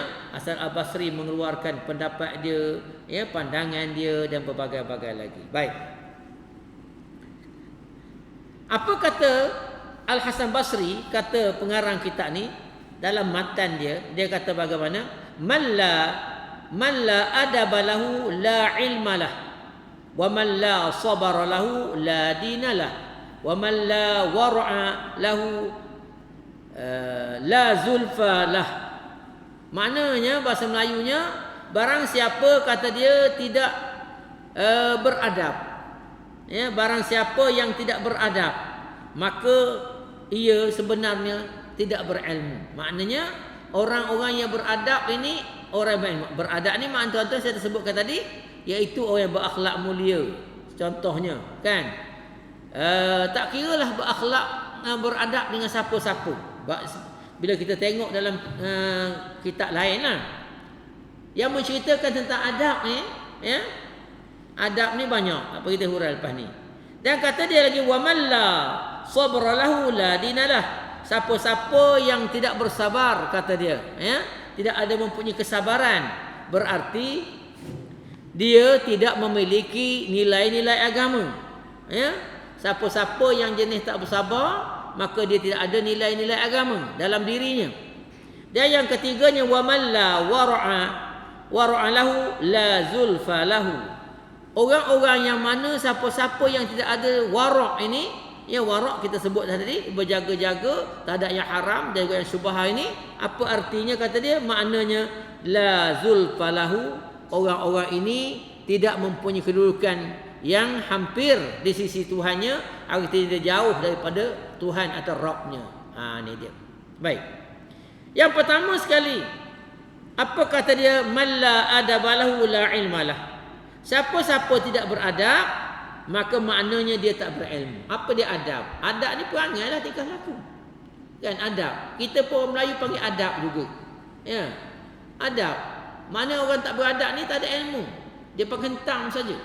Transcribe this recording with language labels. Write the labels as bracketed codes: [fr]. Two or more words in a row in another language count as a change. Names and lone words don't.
[ms] Hasan Al-Basri mengeluarkan pendapat dia, ya, pandangan dia dan berbagai-bagai lagi. Baik. Apa kata Al-Hasan Basri, kata pengarang kitab ni dalam matan dia kata bagaimana? [ar] من لا أدب له لا علم له ومن لا صبر له لا دين له ومن لا ورع له لا زلفى له. [ms] Maknanya bahasa Melayunya, barang siapa kata dia tidak beradab, ya, barang siapa yang tidak beradab, maka ia sebenarnya tidak berilmu. Maknanya orang-orang yang beradab ini orang yang berilmu. Beradab ni makna tuan-tuan saya tersebutkan tadi, iaitu orang yang berakhlak mulia. Contohnya kan, tak kiralah berakhlak beradab dengan siapa-siapa. Bila kita tengok dalam kitab lain lah yang menceritakan tentang adab ni, ya, adab ni banyak. Apa kita hurai lepas ni. Dan kata dia lagi, [ar] ومن لا صبر له لا دين له. [ms] Siapa-siapa yang tidak bersabar, kata dia, ya, tidak ada mempunyai kesabaran, berarti dia tidak memiliki nilai-nilai agama, ya. Siapa-siapa yang jenis tak bersabar, maka dia tidak ada nilai-nilai agama dalam dirinya. Dan yang ketiganya, [ar] ومن لا ورع له لا زلفى له. [ms] Orang-orang yang mana, siapa-siapa yang tidak ada wara' ini, ya, warak kita sebut tadi, berjaga-jaga, tak ada yang haram dan juga yang syubhah ini. Apa artinya kata dia? [ar] Maknanya لا زلفى له, [ms] orang-orang ini tidak mempunyai kedudukan yang hampir di sisi Tuhannya, artinya dia jauh daripada Tuhan atau Rabbnya. Ini dia. Baik. Yang pertama sekali, apa kata dia? [ar] من لا أدب له لا علم له. [ms] Siapa-siapa tidak beradab, maka maknanya dia tak berilmu. Apa dia adab? Adab ni perangai lah, tingkah laku. Kan adab. Kita pun orang Melayu panggil adab juga. Ya. Adab. Mana orang tak beradab ni tak ada ilmu. Dia penghentam saja.